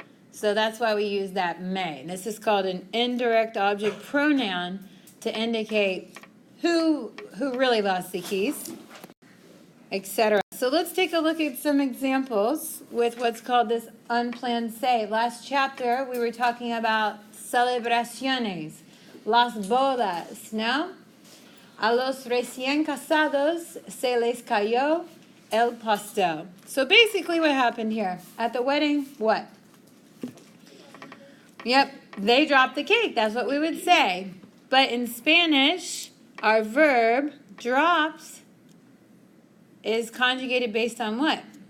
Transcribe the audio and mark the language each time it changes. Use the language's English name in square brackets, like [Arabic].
[English] So that's why we use that may. This is called an indirect object pronoun to indicate who really lost the keys, etc. So let's take a look at some examples with what's called this unplanned say. Last chapter, we were talking about celebraciones. [Spanish] Las bodas, ¿no? A los recién casados se les cayó el pastel. [English] So basically what happened here? At the wedding, what? Yep, they dropped the cake. That's what we would say. But in Spanish, our verb, drops, is conjugated based on what?